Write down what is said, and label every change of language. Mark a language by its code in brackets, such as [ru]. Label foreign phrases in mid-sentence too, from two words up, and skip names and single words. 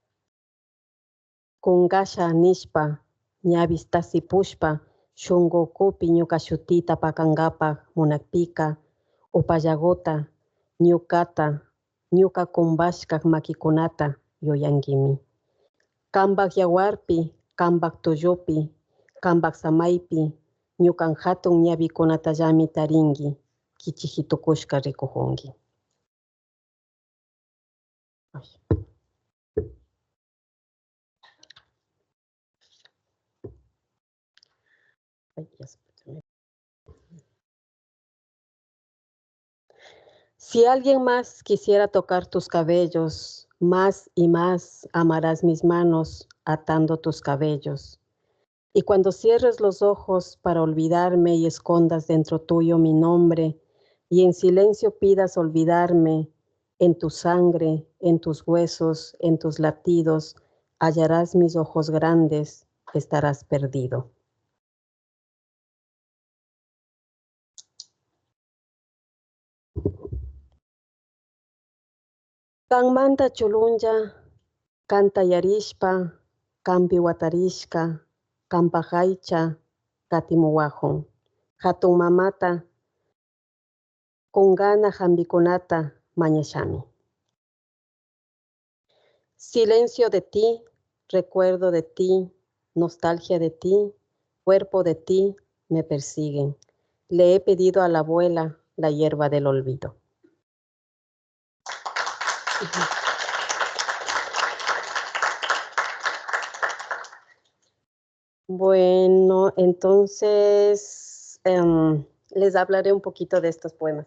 [qu] Kungasha nishpa, ñavistasi pushpa, shungukupi ñuka shutita pakangapak munakpika, upallagota, ñukata, ñuka kumbashkak makikunata yuyangimi. Kambak yawarpi, kambak tuyupi, kambak samaypi, ñukan hatun ñavikunatallami taringi, kichihitukushka rikuhungi. [es] Si alguien más quisiera tocar tus cabellos, más y más amarás mis manos atando tus cabellos. Y cuando cierres los ojos para olvidarme y escondas dentro tuyo mi nombre, y en silencio pidas olvidarme, en tu sangre, en tus huesos, en tus latidos, hallarás mis ojos grandes, estarás perdido. [qu] Kanmanta chulunja, kanta yarishpa, kampi watarishka, kampajaycha, katimuwahun. Hatun mamata, kungana jambikunata, mañashami. [es] Silencio de ti, recuerdo de ti, nostalgia de ti, cuerpo de ti, me persiguen. Le he pedido a la abuela la hierba del olvido. Bueno, entonces les hablaré un poquito de estos poemas.